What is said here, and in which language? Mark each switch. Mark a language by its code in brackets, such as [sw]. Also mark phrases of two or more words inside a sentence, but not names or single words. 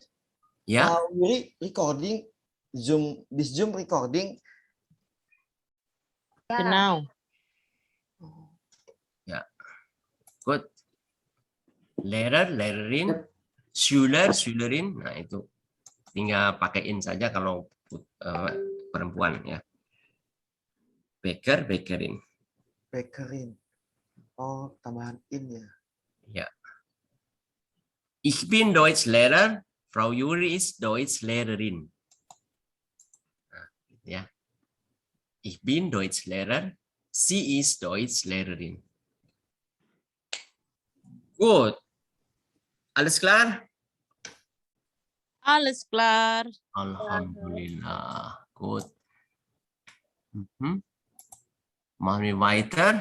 [id] Ya. [en] Recording. Zoom recording. [de] Genau. [en] Ya. Good. [de] Lehrer, Lehrerin. Schüler, Schülerin. [id] Nah, itu tinggal pakai in saja kalau perempuan ya. [de] Bäcker, Bäckerin. [id] Bäckerin. Oh, tambahan in ya. Ya. [de] Ich bin Deutschlehrer. Frau Juri ist Deutschlehrerin. [id] Nah, ya. [de] Ich bin Deutschlehrer. Sie ist Deutschlehrerin. Gut. Alles klar? Alles klar. Alhamdulillah. Gut. Machen wir weiter?